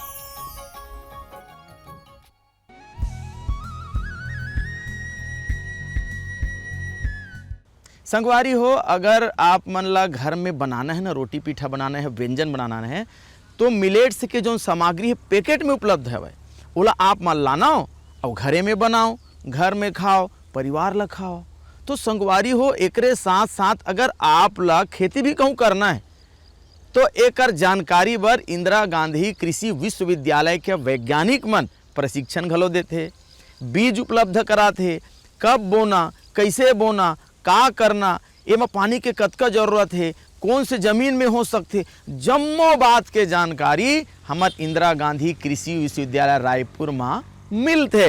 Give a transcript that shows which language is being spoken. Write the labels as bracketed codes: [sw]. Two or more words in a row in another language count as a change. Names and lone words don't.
[hne] संगवारी हो, अगर आप मन ला घर में बनाना है ना, रोटी पीठा बनाना है, व्यंजन बनाना है, तो मिलेट्स के जो सामग्री है पैकेट में उपलब्ध है, ओला आप मन लाना हो और घरे में बनाओ, घर में खाओ, परिवार ला खाओ। तो संगवारी हो, एकरे साथ साथ अगर आप ला खेती भी कहूँ करना है तो एकर जानकारी बर इंदिरा गांधी कृषि विश्वविद्यालय के वैज्ञानिक मन प्रशिक्षण घलो देते, बीज उपलब्ध कराते, कब बोना, कैसे बोना, का करना, एमा पानी के कतका जरूरत है, कौन से जमीन में हो सकते, जम्मो बात के जानकारी हमार इंदिरा गांधी कृषि विश्वविद्यालय रायपुर में मिलते।